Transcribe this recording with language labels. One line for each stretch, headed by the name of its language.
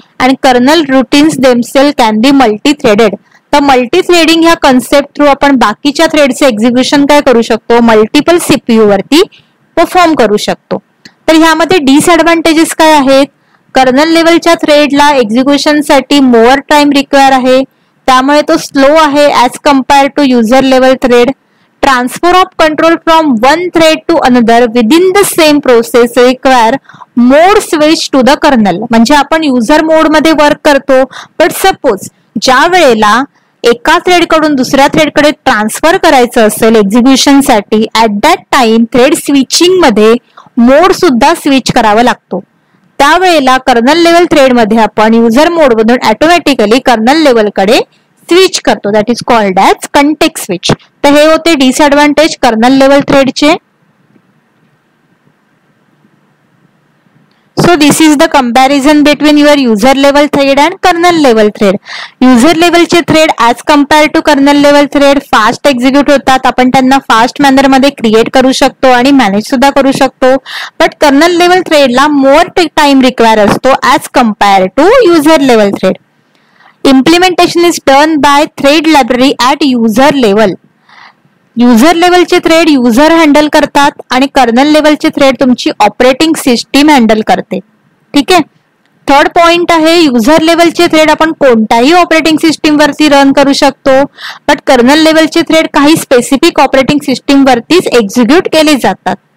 Marathi: आणि
English: Kernel routines themselves can be multi threaded.
Marathi: तर multi threading ह्या कन्सेप्ट थ्रू आपण बाकीच्या थ्रेडचे एक्झिक्युशन काय करू शकतो, मल्टिपल सीपीयू वरती परफॉर्म करू शकतो. तर ह्यामध्ये डिसएडव्हान्टेजेस काय आहेत, कर्नल लेवलच्या थ्रेडला एक्झिक्युशनसाठी मोअर टाइम रिक्वायर आहे, त्यामुळे तो स्लो आहे
English: As compare to user level thread. Transfer of control from one thread to another within the same process require mode switch to the kernel.
Marathi: म्हणजे आपण युजर मोड मध्ये work करतो, but suppose ज्या वेळेला एका थ्रेड कडून दुसऱ्या थ्रेडकडे ट्रान्सफर करायचं असेल एक्झिक्युशनसाठी, at that time thread switching मध्ये मोड सुद्धा स्विच करावा लागतो. त्यावेळेला कर्नल लेवल थ्रेड मध्ये आपण युजर मोड मधून ऑटोमॅटिकली कर्नल लेवल कडे स्विच करतो.
English: That is called as context switch.
Marathi: तर हे होते disadvantage kernel level थ्रेडचे.
English: So this is the comparison between your user level thread and kernel level thread.
Marathi: User level चे thread as compared to kernel level thread fast execute होतात. आपण त्यांना fast manner मध्ये create करू शकतो आणि manage सुद्धा करू शकतो. But kernel level thread ला more time require असतो
English: as compared to user level thread. Implementation is done by thread library at user level.
Marathi: User लेवलचे थ्रेड युजर हँडल करतात आणि कर्नल लेवलचे थ्रेड तुमची ऑपरेटिंग सिस्टीम हँडल करते. ठीक आहे. थर्ड पॉइंट आहे युजर लेवलचे थ्रेड आपण कोणत्याही ऑपरेटिंग सिस्टीम वरती रन करू शकतो, बट कर्नल लेवलचे थ्रेड काही स्पेसिफिक ऑपरेटिंग सिस्टीम वरतीच एक्झिक्यूट केले जातात.